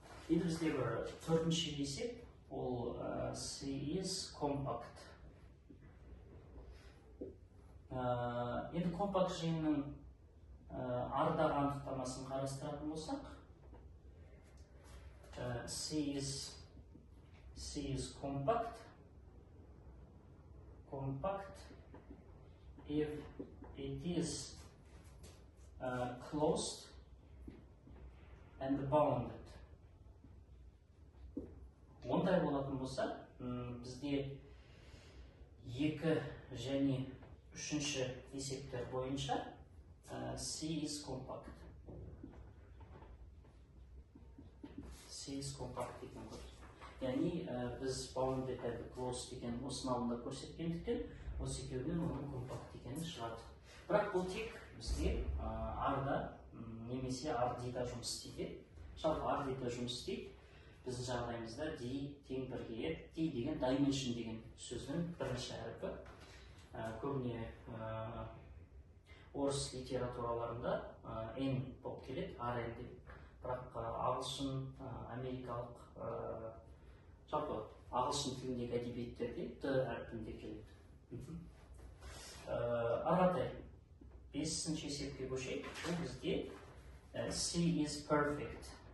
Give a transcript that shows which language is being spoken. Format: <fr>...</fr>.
<kk>Енді бізде бір төртінші есеп, ол</kk> <en>C is compact.</en> <kk>Енді компакт жиынның ардағы анықтамасын қарастыратын болсақ,</kk> <en>C is compact if it is closed and bounded.</en> <kk>Ондай болатын болса, бізде 2 және 3-ші есептер бойынша</kk> <en>C is compact.</en> <kk>Деген көрсетеді. Яғни біз</kk> <en>bounded and closed</en> <kk>деген осының алдында көрсеткендіктен, осы екеуінен оның компакт екені шығады. Бірақ бұл тек бізде R-да немесе R-да жұмыс істейді. Жалпы R-да жұмыс істейді. Біздің жағдайымызда D тең бірге, D деген dimension деген сөздің бірінші әріпі. Көбіне орыс литератураларында N болып келеді, RN деп. Бірақ ағылшын, америкалық, жалпы ағылшын тіліндегі әдебиеттерде D әрпінде келеді. Аратай, 5-ші есепке көшейік. Бұл бізде</kk> <en>C is perfect.</en>